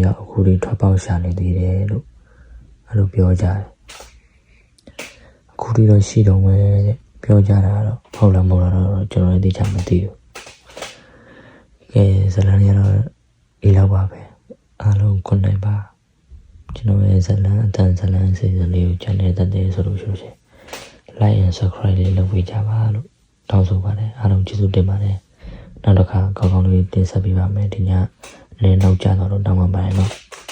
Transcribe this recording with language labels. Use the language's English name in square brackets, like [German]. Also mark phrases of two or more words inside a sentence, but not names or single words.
[Burmese] ယောက်အခုထိထွက်ပေါက်ရှာနေသေးတယ်လို့အဲ့လိုပြောကြတယ်အခုထိတော့ရှိတော့မယ် တဲ့ပြောကြတာတော့ဟုတ်လားမဟုတ်လားတော့ကျွန်တော်လည်းသိချင်မသိဘူးကဲဇလန်ရတော့ဒီလောက်ပါပဲအားလုံးခုနိုင်ပါကျွန်တော်ရဲ့ဇလန်အတန်ဇလန်အစီအစဉ်လေးကို channel တက်တယ်ဆိုလို့ရှိရင် [English] like and subscribe [Burmese] လေးလုပ်ပေးကြပါလို့တောင်းဆိုပါတယ်အားလုံးကျေးဇူးတင်ပါတယ်နောက်တစ်ခါကောင်းကောင်းလေးတင်ဆက်ပေးပါမယ်ဒီညလည်းနောက်ကျတော့တောင်းပန်ပါတယ်နော်